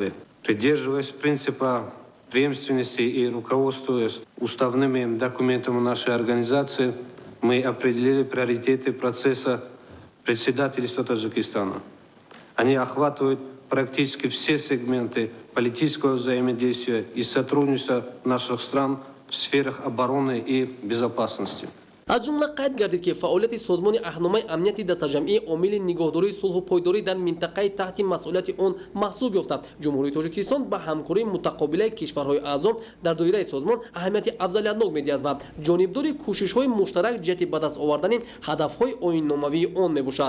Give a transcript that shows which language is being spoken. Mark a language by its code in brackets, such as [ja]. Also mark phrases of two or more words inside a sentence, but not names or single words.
[ru] Придерживаясь принципа преемственности и руководствуясь уставными документами нашей организации, мы определили приоритеты процесса председательства Таджикистана. Они охватывают практически все сегменты политического взаимодействия и сотрудничества наших стран в сферах обороны и безопасности. [tg] аз ҷумла қайд гардид ки фаъолияти созмони аҳдномаи амнияти дастаҷамӣ омили нигоҳдории сулҳу пойдорӣ дар минтақаи таҳти масъулияти он маҳсуб ёфта, ҷумҳурии Тоҷикистон ба ҳамкории мутақобилаи кишварҳои аъзо дар доираи созмон аҳамияти афзалиятнок медиҳад ва ҷонибдори кӯшишҳои муштарак ҷиҳати ба даст овардани ҳадафҳои ойнномавии он мебошад.